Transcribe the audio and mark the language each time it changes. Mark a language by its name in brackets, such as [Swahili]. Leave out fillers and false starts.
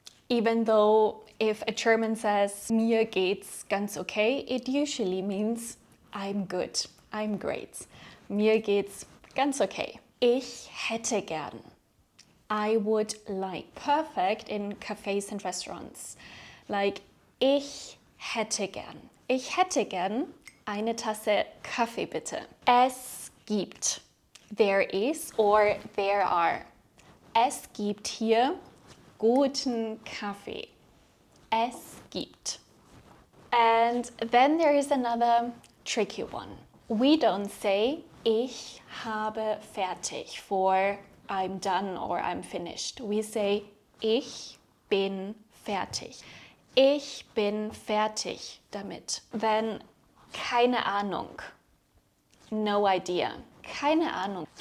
[English] Even though if a German says [German] mir geht's ganz okay, [English] it usually means I'm good, I'm great. [German] Mir geht's ganz okay. Ich hätte gern. [English] I would like. Perfect in cafes and restaurants. Like [German] ich hätte gern. Ich hätte gern eine Tasse Kaffee bitte. Es gibt. [English] There is or there are. [German] Es gibt hier guten Kaffee. Es gibt. [English] And then there is another tricky one. We don't say [German] ich habe fertig [English] for I'm done or I'm finished. We say [German] ich bin fertig. Ich bin fertig damit. [English] Then [German] keine Ahnung. [English] No idea. [German] Keine Ahnung.